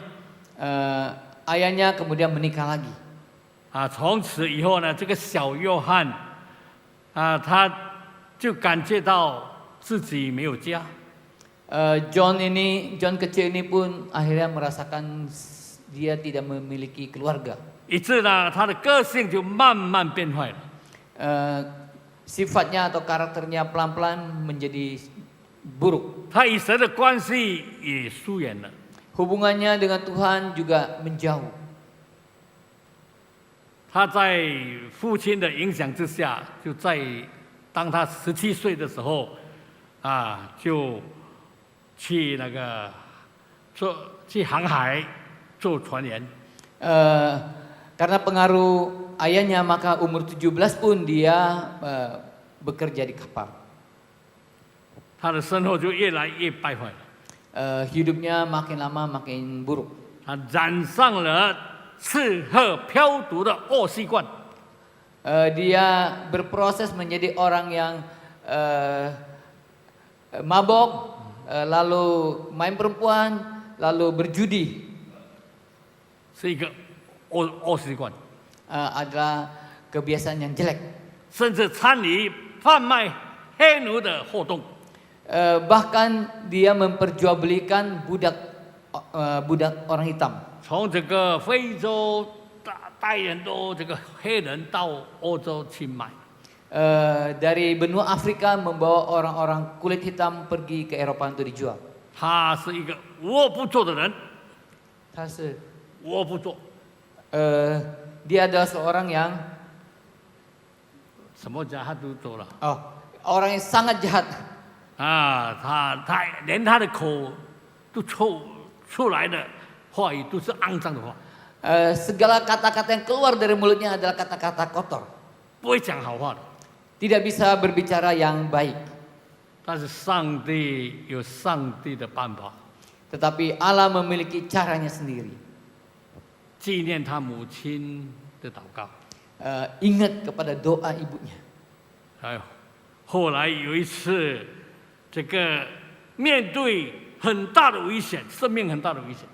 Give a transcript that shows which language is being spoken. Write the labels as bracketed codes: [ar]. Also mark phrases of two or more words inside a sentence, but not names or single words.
[id] Ayahnya kemudian menikah lagi. [zh] 从此以后呢，这个小约翰他就感觉到自己没有家。 [id] John kecil ini pun akhirnya merasakan dia tidak memiliki keluarga. [zh] 以致呢，他的个性就慢慢变坏了。 [id] Sifatnya atau karakternya pelan-pelan menjadi buruk. [zh] 他与神的关系也疏远了。 [id] Hubungannya dengan Tuhan juga menjauh. [zh] 他在父亲的影响之下，当他17岁的时候，就去去航海做船员。 [id] Karena pengaruh ayahnya maka umur 17 pun dia bekerja di kapal. [zh] 他的生活就越来越败坏了。 [id] Hidupnya makin lama makin buruk. [zh] 他染上了吃喝嫖赌的恶习惯。 [id] Dia berproses menjadi orang yang mabok, lalu main perempuan, lalu berjudi. [zh] 是一个恶习惯。 [id] Adalah kebiasaan yang jelek. [zh] 甚至参与贩卖黑奴的活动。 [id] bahkan dia memperjualbelikan budak orang hitam. [zh] 从这个非洲带很多这个黑人到欧洲去卖。 [id] Dari benua Afrika membawa orang-orang kulit hitam pergi ke Eropa untuk dijual. [zh] 他是一个无恶不作的人， 无恶不作， [id] Dia adalah seorang yang [zh] 什么家他都做了 [id] orang yang sangat jahat. [zh] 啊，他连他的口都出来的话语都是肮脏的话， [id] Segala kata-kata yang keluar dari mulutnya adalah kata-kata kotor. [zh] 不会讲好话的。 [id] Tidak bisa berbicara yang baik. [zh] 但是上帝有上帝的办法， [id] Tetapi Allah memiliki caranya sendiri. [zh] 纪念他母亲的祷告。 [id] Ingat kepada doa ibunya. [zh] 还有后来有一次，这个面对很大的危险，生命很大的危险。